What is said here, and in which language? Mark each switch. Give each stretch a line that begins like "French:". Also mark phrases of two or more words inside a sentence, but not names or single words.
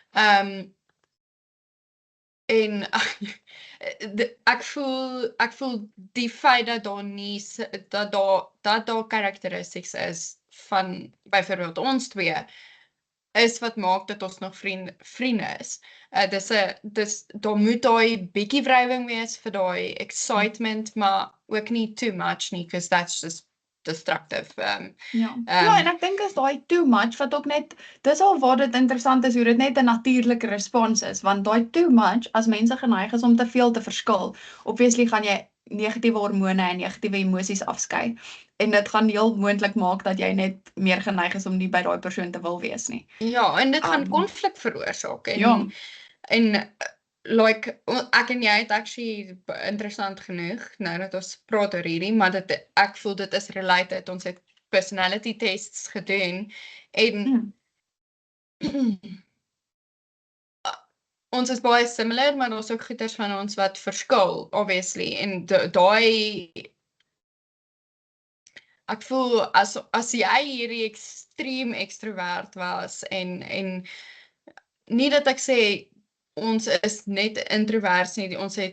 Afrikaans: En ek voel die feit dat daar nie, dat daar characteristics is van byvoorbeeld ons twee, is wat maak dat ons nog vriende is. Daar moet daai bietjie wrywing wees vir daai excitement, maar ook nie
English: too much
Afrikaans: nie,
English: because that's just destructive.
Afrikaans: Ja, en ek dink is daai
English: too much
Afrikaans: wat ook net, dis al waar dit interessant is hoe dit net 'n natuurlike respons is, want daai
English: too much,
Afrikaans: as mense geneig is om te veel te verskil, obviously gaan jy negatiewe hormone en negatiewe emosies afskei, en dit gaan heel moontlik maak dat jy net meer geneig is om nie by daai persoon te wil wees nie. Ja, en dit gaan konflik veroorsaak, en like, ek en jy het actually interessant genoeg, nou dat ons praat oor hierdie, maar ek voel dit is related, ons het
English: personality tests
Afrikaans: gedoen en ons is baie similar, maar ons ook goeders van ons wat verskil, obviously. En daai ek voel as jy hierdie extreem extrovert was en nie dat ek sê ons is net introverts nie, ons het